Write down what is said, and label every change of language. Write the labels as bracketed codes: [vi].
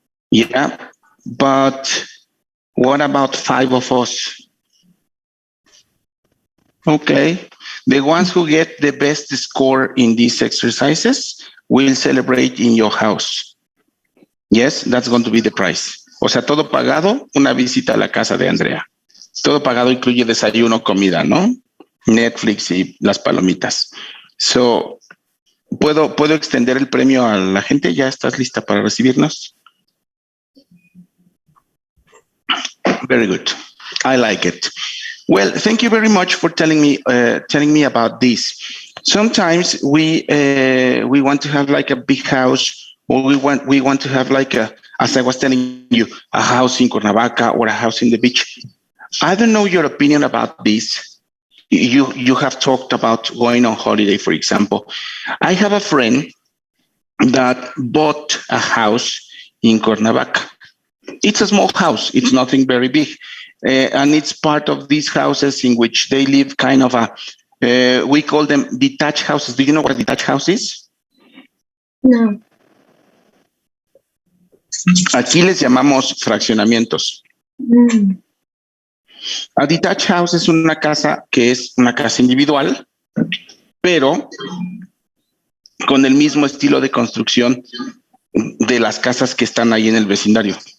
[en] Yeah, but what about 5 of us? Okay, the ones who get the best score in these exercises will celebrate in your house. Yes, that's going to be the price. [es] O sea, todo pagado, una visita a la casa de Andrea. Todo pagado incluye desayuno, comida, ¿no? Netflix y las palomitas. So, ¿puedo extender el premio a la gente? ¿Ya estás lista para recibirnos? [en] Very good. I like it. Well, thank you very much for telling me about this. Sometimes we want to have like a big house, or we want to have like as I was telling you, a house in Cuernavaca or a house in the beach. I don't know your opinion about this. You have talked about going on holiday, for example. I have a friend that bought a house in Cuernavaca. It's a small house. It's nothing very big. And it's part of these houses in which they live kind of we call them detached houses. Do you know what a detached house is? No. [es] Aquí les llamamos fraccionamientos. A detached house es una casa que es una casa individual, pero con el mismo estilo de construcción de las casas que están ahí en el vecindario.